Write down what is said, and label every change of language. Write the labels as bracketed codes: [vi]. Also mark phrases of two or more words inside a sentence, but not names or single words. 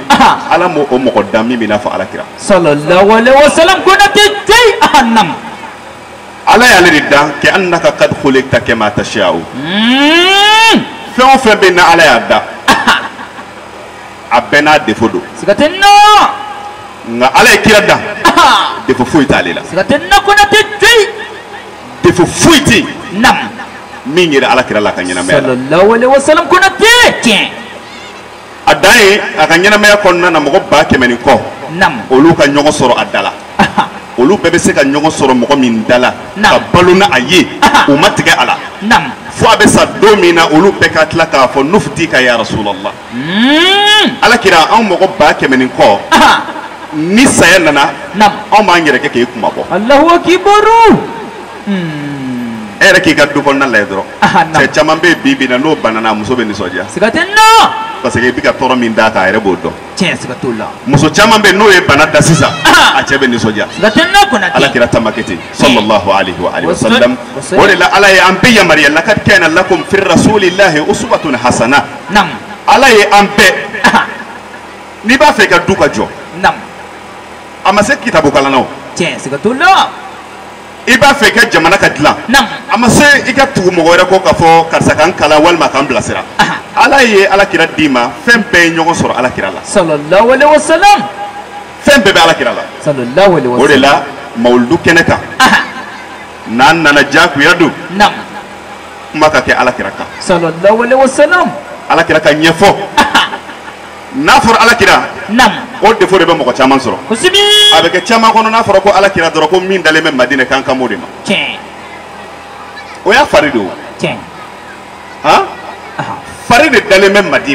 [bm] Ala m'o mɔgɔ dan min bɛ i n'a fɔ Alakira. [ar] صلى الله عليه وسلم Konate joyi. [bm] Ala y'ale de dan kɛ [ar] إنك قد خلقت كما تشاء. [bm] Fɛn o fɛn bɛ na Ala y'a da a bɛɛ n'a défaut don. Siga tɛ n na. Nka Ala ye kira dan défaut foyi t'ale la. Siga tɛ n na Konate joyi. Défaut foyi tɛ yen min yɛrɛ Alakira la a ka ɲɛnamaya la. [ar] صلى الله عليه وسلم Konate tiɲɛ. [bm] A dan ye a ka ɲɛnamaya kɔnɔna na mɔgɔ 100,000 ni kɔ olu ka ɲɔgɔn sɔrɔ a da la. Olu bɛɛ bɛ se ka ɲɔgɔn sɔrɔ mɔgɔ min da la ka balo na a ye u ma tigɛ a la. Fo a bɛ sa don min na olu bɛɛ ka tila k'a fɔ [ar] نفديك يا رسول الله. [bm] Alakira anw mɔgɔ 100,000 ni kɔ ni saya nana anw b'an yɛrɛ kɛ k'e kuma bɔ. [ar] الله أكبر. [bm] E yɛrɛ k'i ka du kɔnɔna lajɛ dɔrɔn cɛ caman bɛ bi na n'o banana muso bɛ nisɔndiya. Siga tɛ n na. [fr] Parce que [bm] i bɛ ka tɔɔrɔ min d'a kan a yɛrɛ b'o dɔn. Tiɲɛ siga t'o la. Muso caman bɛ n'o ye bana da sisan a cɛ bɛ nisɔndiya. Siga tɛ n na Konate. Alakira tamakɛ ten [ar] صلى الله عليه وعلى آله وسلم. [bm] O de la Ala ye an bɛɛ yamaruya [ar] لقد كان لكم في رسول الله أسوة حسنة. [bm] Ala ye an bɛɛ n'i b'a fɛ i ka du ka jɔ a ma se kitabu kalan na o. Tiɲɛ siga t'o la. I b'a fɛ i ka jamana ka dilan a ma se i ka tugu mɔgɔ wɛrɛ kɔ k'a fɔ karisa k'an kalan walima k'an bilasira. Ala ye Alakira d'i ma fɛn bɛɛ ye ɲɔgɔn sɔrɔ Alakira la. [ar] صلى الله عليه وسلم. [bm] Fɛn bɛɛ bɛ Alakira la. [ar] صلى الله عليه وسلم. [bm] O de la mawuludu kɛnɛ kan n'an nana diyagoya don kuma ka kɛ Alakira kan. [ar] صلى الله عليه وسلم. [bm] Alakira ka ɲɛfɔ n'a fɔra Alakira o défaut de bɛ mɔgɔ caman sɔrɔ. Kosɛbɛ. A bɛ kɛ caman kɔnɔ n'a fɔra ko Alakira dɔrɔn ko min dalen bɛ Madina k'an kan m'o de ma. Tiɲɛ. O y'a fari de o. Tiɲɛ. Fari de dalen bɛ Madina.